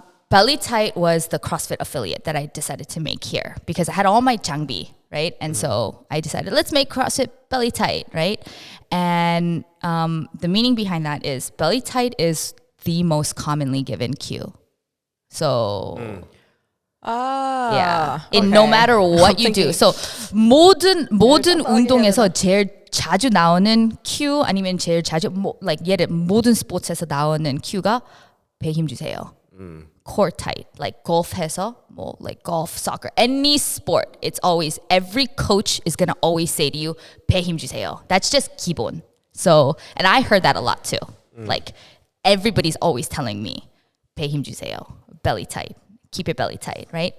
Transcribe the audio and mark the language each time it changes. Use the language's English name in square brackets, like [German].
[English] Belly Tight was the CrossFit affiliate that I decided to make here because I had all my 장비, right? And so I decided, let's make CrossFit Belly Tight, right? And the meaning behind that is Belly Tight is the most commonly given cue. So, yeah. Okay. No matter what you do. [Korean] So, 모든 운동에서 제일 자주 나오는 큐 아니면 제일 자주 예를 모든 스포츠에서 나오는 큐가 배 힘 주세요. [English] Core tight, like golf 해서, like golf, soccer, any sport, it's always, every coach is going to always say to you, [Korean] 배 힘 주세요. [English] That's just 기본. So, and I heard that a lot too. Like everybody's always telling me, [Korean] 배 힘 주세요, [English] belly tight, keep your belly tight, right?